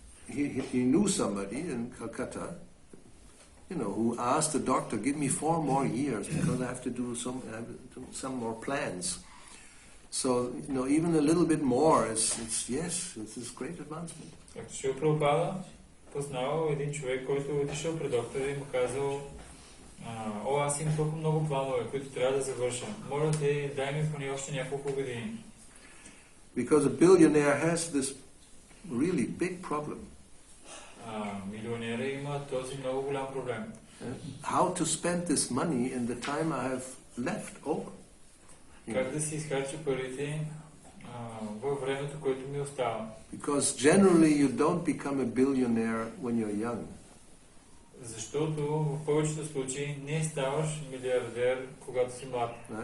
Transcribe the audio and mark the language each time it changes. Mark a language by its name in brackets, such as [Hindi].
[English] He knew somebody in Calcutta, who asked the doctor, give me 4 more years because I have to do some more plans. So, even a little bit more this is great advancement. [Bulgarian] Както Шрила Прабхупада познавал един човек, който е отишъл при доктора и му казал, аз имам толкова много планове, които трябва да завърша. Моля те, дай ми поне още няколко години. [English] Because a billionaire has this really big problem. [Bulgarian] Милионера има този много голям проблем. [English] How to spend this money in the time I have left over. [Bulgarian] Как да си изхарча парите във времето, което ми остава. [English] Because generally you don't become a billionaire when you're young. [Bulgarian] Защото в повечето случаи не ставаш милиардер, когато си млад.